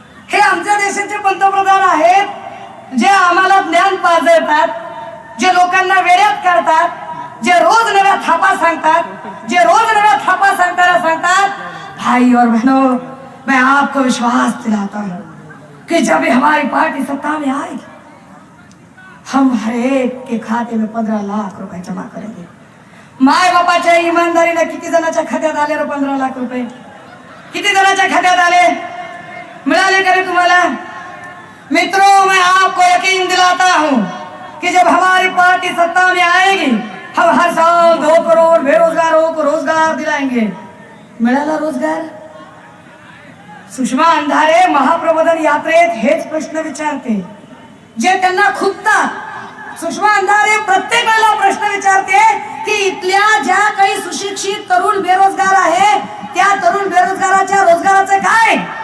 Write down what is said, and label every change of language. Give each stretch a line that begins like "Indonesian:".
Marathi: हे आमच्या देशाचे पंतप्रधान आहेत जे आम्हाला ज्ञान पाजळतात, जे लोकांना वेड्यात काढतात, जे रोज नव्या थापा सांगतात, जे रोज नव्या थापा सांगताना सांगतात
Hindi: भाई और बहनों मैं आपको विश्वास दिलाता हूं कि जब भी हमारी पार्टी सत्ता में आएगी हम हर एक के खाते में 15 लाख रुपए जमा करेंगे.
Marathi: माय बापाच्या इमानदारीने किती जणांच्या खात्यात आले रे 15 लाख रुपये? किती जणांच्या खात्यात आले? मिळाले का रे तुम्हाला?
Hindi: मित्रों मैं आपको यकीन दिलाता हूं कि जब हमारी पार्टी सत्ता में आएगी हम हर साल 2 करोड़ बेरोजगारों को रोजगार दिलाएंगे.
Marathi: मिळाला रोजगार? सुषमा अंधारे महाप्रबोधन यात्रेत हेच प्रश्न विचारते जे त्यांना खुपतात. सुषमा अंधारे प्रत्येक वेळेला प्रश्न विचारते की इथल्या ज्या काही सुशिक्षित तरुण बेरोजगार आहे त्या तरुण बेरोजगाराच्या रोजगाराचं काय?